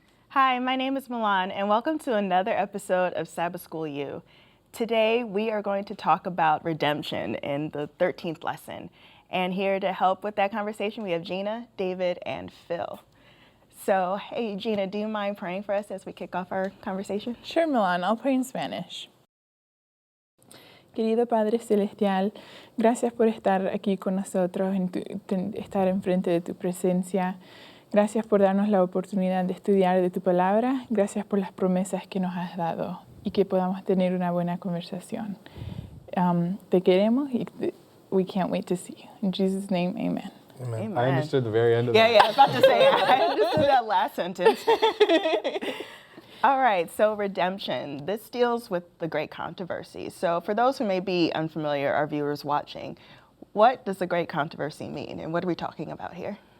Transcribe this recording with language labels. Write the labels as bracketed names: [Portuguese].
[English] Hi, my name is MYLON, and welcome to another episode of Sabbath School U. Today, we are going to talk about redemption in the 13th lesson. And here to help with that conversation, we have JEENA, David, and Phil. So, hey, JEENA, do you mind praying for us as we kick off our conversation? Sure, MYLON. I'll pray in Spanish. [Spanish] Querido Padre Celestial, gracias por estar aquí con nosotros, estar enfrente de tu presencia. Gracias por darnos la oportunidad de estudiar de tu palabra. Gracias por las promesas que nos has dado y que podamos tener una buena conversación. Te queremos y [English] we can't wait to see you. In Jesus' name, amen. Amen. Amen. I understood the very end of that. Yeah, I was about to say, I understood that last sentence. All right, so redemption. This deals with the great controversy. So for those who may be unfamiliar, our viewers watching, what does the great controversy mean, and what are we talking about here?